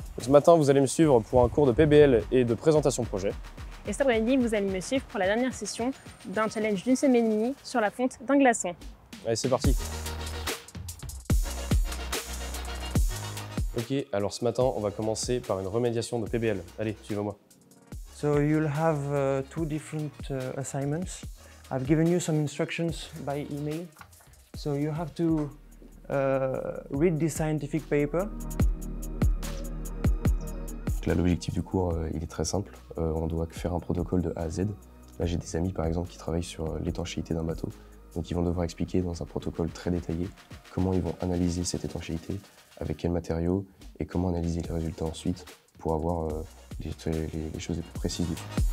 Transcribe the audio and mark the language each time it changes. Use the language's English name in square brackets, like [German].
[French] Ce matin, vous allez me suivre pour un cours de PBL et de présentation projet. Et cet après-midi, vous allez me suivre pour la dernière session d'un challenge d'une semaine et demie sur la fonte d'un glaçon. Allez, c'est parti. Ok, alors ce matin, on va commencer par une remédiation de PBL. Allez, suivez-moi. [English] So you'll have two different assignments. I've given you some instructions by email. So you have to read this scientific paper. [French] Là, l'objectif du cours, il est très simple. On doit faire un protocole de A à Z. Là, j'ai des amis, par exemple, qui travaillent sur l'étanchéité d'un bateau. Donc, ils vont devoir expliquer dans un protocole très détaillé comment ils vont analyser cette étanchéité, avec quels matériaux et comment analyser les résultats ensuite pour avoir les choses les plus précises dessus.